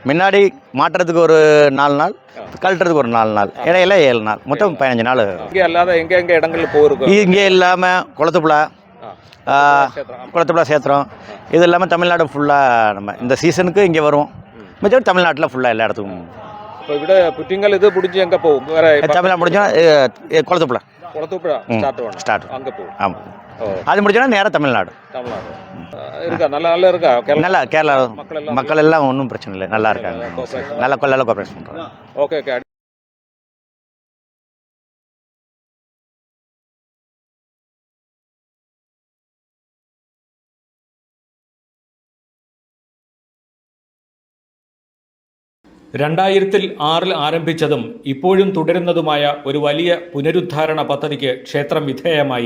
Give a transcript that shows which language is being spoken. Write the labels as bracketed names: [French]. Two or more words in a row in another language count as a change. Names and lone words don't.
[Tamil] முன்னாடி மாட்டுறதுக்கு ஒரு 4 நாள், கழட்டுறதுக்கு ஒரு 4 நாள், இடையில 7 நாள், மொத்தம் 15 நாள். இங்கே அல்லாத எங்கே இடங்களில் போயிருக்கோம்? இங்கே இல்லாமல் குளத்துப்புழா சேத்திரம், இது இல்லாமல் தமிழ்நாடு ஃபுல்லாக நம்ம இந்த சீசனுக்கு இங்கே வரும். மிச்சம் தமிழ்நாட்டில் ஃபுல்லாக எல்லா இடத்துக்கும். [Malayalam] இப்போ ഇവിടെ പുറ്റിങ്ങൽ ഇത് പിടിച്ച് എங்கே പോകും? [Tamil] வேறு தமிழ்நாடு முடிஞ்சோன்னா குளத்துப்புழா ஸ்டார்ட் அங்கே போகும். ஆமாம், அது முடிச்சோன்னா நேராக தமிழ்நாடு. இருக்கா? நல்லா இருக்கா? நல்லா கேரளா மக்கள் எல்லாம் ஒன்றும் பிரச்சனை இல்லை, நல்லா இருக்காங்க, நல்லா கோஆப்ரேட் பண்ணுறாங்க. ஓகே. [Malayalam] രണ്ടായിരത്തിൽ 6 ആരംഭിച്ചതും ഇപ്പോഴും തുടരുന്നതുമായ ഒരു വലിയ പുനരുദ്ധാരണ പദ്ധതിക്ക് ക്ഷേത്രം വിധേയമായി.